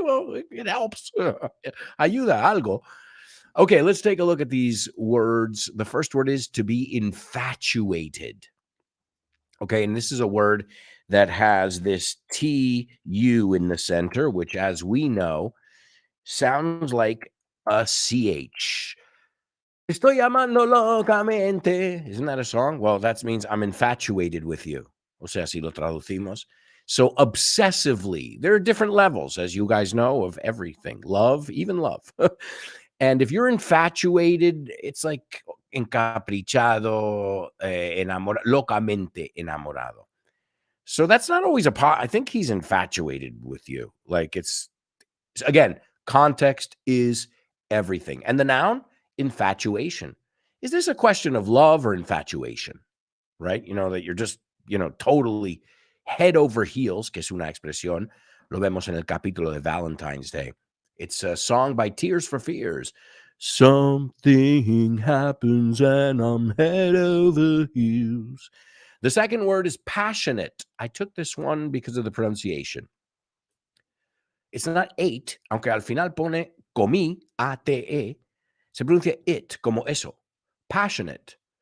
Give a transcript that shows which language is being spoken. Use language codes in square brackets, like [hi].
[en] Well, it helps. [es] Ayuda algo. [en] Okay, let's take a look at these words. The first word is to be infatuated. Okay, and this is a word that has this TU in the center, which, as we know, sounds like a CH. [es] Estoy amando locamente. [en] Isn't that a song? Well, that means I'm infatuated with you. [es] O sea, si lo traducimos. [en] So obsessively, there are different levels, as you guys know, of everything. Love, even love. And if you're infatuated, it's like [es] encaprichado, locamente enamorado. [en] So that's not always I think he's infatuated with you. Like again, context is everything. And the noun, infatuation. Is this a question of love or infatuation? Right? You know, that you're just, totally head over heels, [es] que es una expresión. Lo vemos en el capítulo de Valentine's Day. [en] It's a song by Tears for Fears. Something happens and I'm head over heels. The second word is passionate. I took this one because of the pronunciation. It's not eight, [es] aunque al final pone comí, A-T-E, se pronuncia it, como eso, passionate.